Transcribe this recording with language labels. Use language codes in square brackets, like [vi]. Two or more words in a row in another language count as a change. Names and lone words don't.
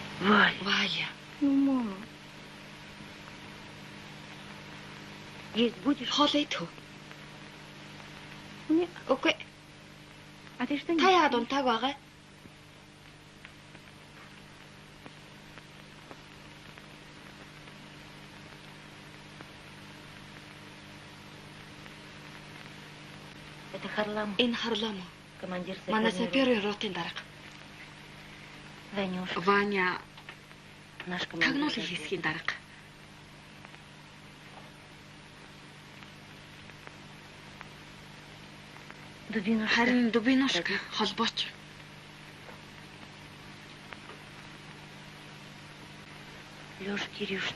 [ru] Валя. Есть будешь? [mn] Хоолой төв. [ru] Нет. Окей. А ты что не? [mn] Та яад унтааг байгаа? [ru] Это Харлам, [mn] Энэ Харлам уу? [ru] командир [mn] Манай [ru] саперной [mn] саперын ротын дарга. [ru] Ванюшка, Ваня наш командир. [mn] тагнуулын хэсгийн дарга. Дубинушка. Харин Дубинушка холбооч. Лёша Кирюш,